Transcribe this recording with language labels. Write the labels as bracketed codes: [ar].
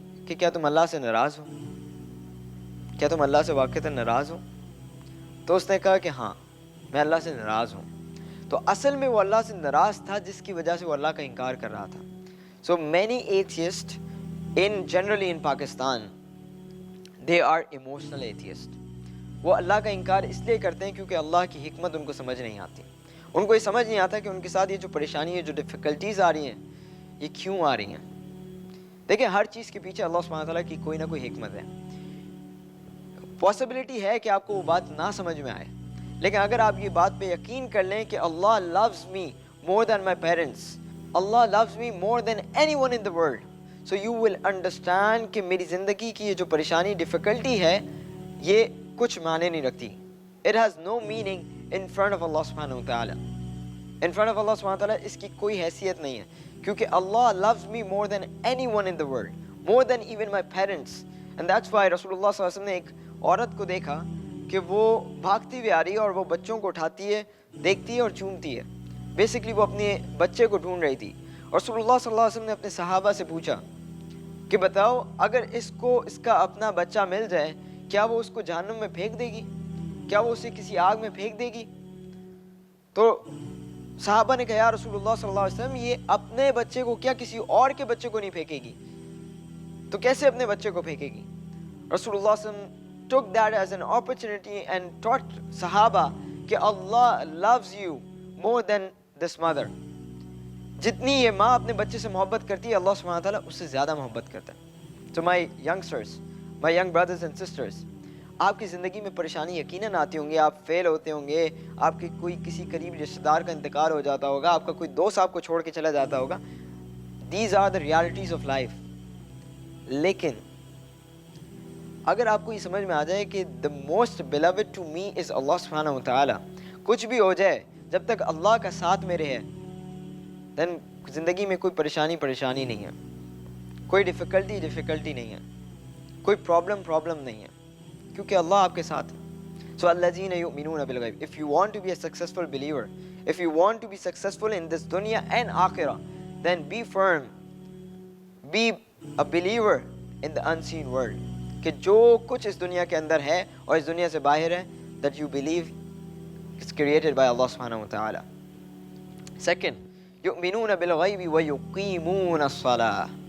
[ur] کہ کیا تم اللہ سے ناراض ہو؟ کیا تم اللہ سے واقعتاً ناراض ہو؟ تو اس نے کہا کہ ہاں میں اللہ سے ناراض ہوں. تو اصل میں وہ اللہ سے ناراض تھا جس کی وجہ سے وہ اللہ کا انکار کر رہا تھا. [en] So many atheists generally in Pakistan, they are emotional atheists. [ur] وہ اللہ کا انکار اس لیے کرتے ہیں کیونکہ اللہ کی حکمت ان کو سمجھ نہیں آتی. ان کو یہ سمجھ نہیں آتا کہ ان کے ساتھ یہ جو پریشانی ہے، جو ڈیفیکلٹیز آ رہی ہیں، یہ کیوں آ رہی ہیں. دیکھیں ہر چیز کے پیچھے اللہ سبحانہ تعالیٰ کی کوئی نہ کوئی حکمت ہے. پاسبلٹی ہے کہ آپ کو وہ بات نہ سمجھ میں آئے، لیکن اگر آپ یہ بات پہ یقین کر لیں کہ اللہ [en] loves me more than my parents, Allah loves me more than anyone in the world, so you will understand [ur] کہ میری زندگی کی یہ جو پریشانی ڈیفیکلٹی ہے یہ کچھ معنی نہیں رکھتی. [en] It has no meaning in front of Allah سبحانہ وتعالی. In front of Allah سبحانہ وتعالی [ur] اس کی کوئی حیثیت نہیں ہے، کیونکہ [en] Allah loves me more than anyone in the world, more than even my parents. And that's why [ur] رسول اللہ صلی اللہ علیہ وسلم نے ایک عورت کو دیکھا کہ وہ بھاگتی ہوئی آ رہی ہے اور وہ بچوں کو اٹھاتی ہے، دیکھتی ہے اور چومتی ہے. بیسکلی وہ اپنے بچے کو ڈھونڈ رہی تھی. اور رسول اللہ صلی اللہ علیہ وسلم نے اپنے صحابہ سے پوچھا کہ بتاؤ اگر اس کو اس کا اپنا بچہ مل جائے کیا وہ اس کو جہنم میں پھینک دے گی؟ کیا وہ اسے کسی آگ میں پھینک دے گی؟ تو صحابہ نے کہا یا رسول اللہ صلی اللہ علیہ وسلم یہ اپنے بچے کو کیا کسی اور کے بچے کو نہیں پھینکے گی؟ تو کیسے اپنے بچے کو پھینکے گی؟ رسول اللہ صلی اللہ علیہ وسلم [en] took that as an opportunity and taught [ur] صحابہ کہ [en] Allah loves you more than this mother. [ur] جتنی یہ ماں اپنے بچے سے محبت کرتی ہے اللہ سبحانہ تعالیٰ اس سے زیادہ محبت کرتا ہے. [en] So my youngsters, my young brothers and sisters, [ur] آپ کی زندگی میں پریشانی یقیناً آتی ہوں گی، آپ فیل ہوتے ہوں گے، آپ کے کوئی کسی قریب رشتہ دار کا انتقال ہو جاتا ہوگا، آپ کا کوئی دوست آپ کو چھوڑ کے چلا جاتا ہوگا. [en] These are the realities of life. [ur] لیکن اگر آپ کو یہ سمجھ میں آ جائے کہ [en] the most beloved to me is [ur] اللہ سبحانہ وتعالی، کچھ بھی ہو جائے جب تک اللہ کا ساتھ میرے ہے، [en] then [ur] زندگی میں کوئی پریشانی نہیں ہے، کوئی ڈیفیکلٹی نہیں ہے، کوئی پرابلم نہیں ہے، کیونکہ اللہ آپ کے ساتھ ہے. [ar] So الذین یؤمنون بالغیب. [en] If you want to be a successful believer, if you want to be successful in this dunya and akhirah, then be firm, be a believer in the unseen world. [ur] کہ جو کچھ اس دنیا کے اندر ہے اور اس دنیا سے باہر ہے [en] that you believe is created by Allah [ur] سبحانہ وتعالی. [en] Second, [ar] یؤمنون بالغیب ویقیمون الصلاۃ.